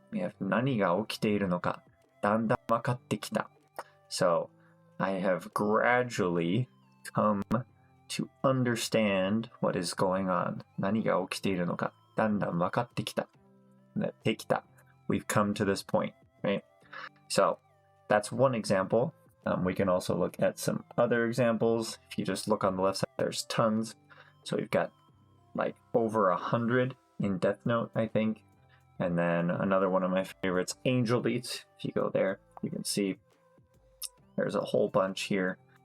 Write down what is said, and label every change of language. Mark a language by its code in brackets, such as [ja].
[en] We have [ja] 何が起きているのかだんだん分かってきた. [en] So I have gradually come to understand what is going on. [ja] 何が起きているのかだんだん分かってきた. Tekita. [en] We've come to this point, right? So that's one example. We can also look at some other examples. If you just look on the left side, there's tons. So we've got like over 100 in Death Note, I think. And then another one of my favorites, Angel Beats. If you go there, you can see there's a whole bunch here.